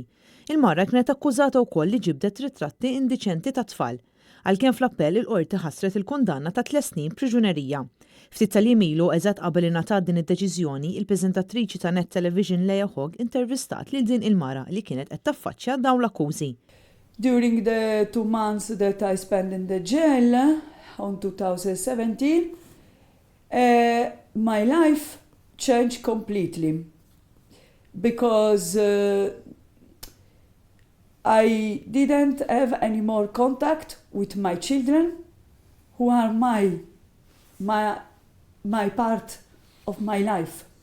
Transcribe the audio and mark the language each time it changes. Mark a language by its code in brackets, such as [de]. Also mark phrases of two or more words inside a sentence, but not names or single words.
[mt] Il-mara kienet akkużata wkoll li ġibdet ritratti indiċenti ta' tfal, għalkemm fl-appell il-qorti ħassret il-kundanna ta' 3 snin priġunerija. Ftit tal-jiem ilu eżatt qabel ingħatat din id-deċiżjoni, il-preżentatriċi ta' Net Television Leja Hogg intervistat lil din il-mara li kienet qed taffaċċja dawn l-akkużi. [en] During the 2 months that I spent in the jail on 2017, my life changed completely because I didn't have any more contact with my children, who are my part of my life.